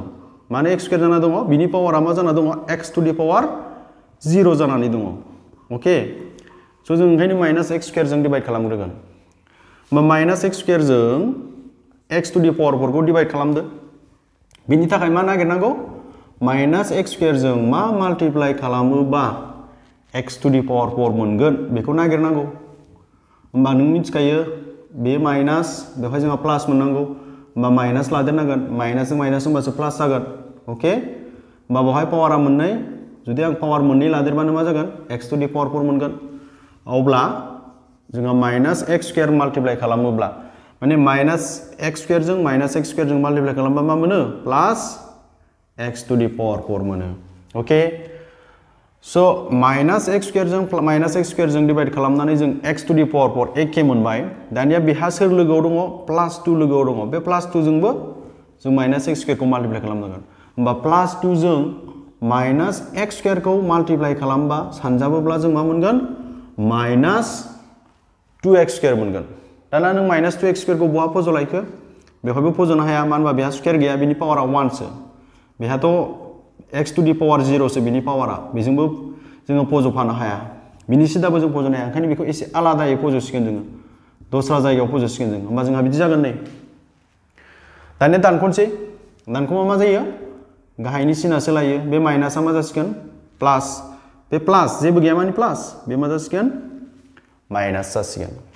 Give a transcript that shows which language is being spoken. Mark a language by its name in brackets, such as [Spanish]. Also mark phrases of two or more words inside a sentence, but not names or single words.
[Bodo] माने [English] x square [Bodo] जाना दङ बिनि पावरा मा जाना दङ [English] x to the power 0 [Bodo] जानानै दङ। [English] okay so [Bodo] जों ओंखायनो [English] minus x square [Bodo] जों डिवाइड खालामग्रोगोन। [English] minus x square [Bodo] जों [English] x to the power 4 [Bodo] को डिवाइड खालामदो। बिनि थाखाय मा नागिरनांगौ [English] minus x square [Bodo] जों मा माल्टिप्लाइ खालामोबा [English] x to the power 4 [Bodo] मोनगोन बेखौ नागिरनांगौ। होमबा नों मिथिखायो बे माइनास बेवहाय जोंहा प्लास मोननांगौ। होमबा माइनास लादेरनांगोन माइनास जों माइनास होमबासो प्लास जागोन। ओके होमबा बेवहाय पावारा मोननै जुदि आं पावार मोननै लादेरबानो मा जागोन [English] x to the power 4 [Bodo] मोनगोन। अब्ला जोंहा [English] minus x square [Bodo] माल्टिप्लाइ खालामोब्ला माने [English] minus x square [Bodo] जों माइनास एक्स स्क्वायर जों माल्टिप्लाइ खालामबा मा मोनो [English] plus x to the power 4 [Bodo] मोनो। [English] okay so minus x square [Bodo] जों [English] minus x square [Bodo] जों डिवाइड खालामनानै जों [English] x to the power 4 [Bodo] एके मोनबाय। दानिया बेहा सोर लोगोआव दङ प्लास 2 लोगोआव दङ। बे प्लास 2 जोंबो जों [English] minus x square [Bodo] को माल्टिप्लाइ खालामनांगोन। होमबा प्लास 2 जों [English] minus x square [Bodo] को माल्टिप्लाइ खालामबा सानजाबोब्ला जों मा मोनगोन [English] minus 2x square [Bodo] मोनगोन। दाना नों [English] minus 2x square [Bodo] को बहा फज'लायखो बेवहायबो फज'नो हाया मानो होनबा बेहा स्क्वायर गैया बिनि पावारा 1 सो। बेहाथ' [English] x to the power 0 [Bodo] सो बिनि पावारा बेजोंबो जोङो फज'फानो हाया बिनि सिदाबो जों फज'नो हाया। ओंखायनो बेखौ एसे आलादायै फज'सिगोन जोङो दस्रा जायगायाव फज'सिगोन जों। होमबा जोंहा बिदि जागोन नै दानिया दानख'नोसै दानख'बा मा जायो गाहायनि सिना सोलायो बे माइनासआ मा जासिगोन प्लास बे प्लास जेबो गैया माने प्लास बे मा जासिगोन माइनास जासिगोन।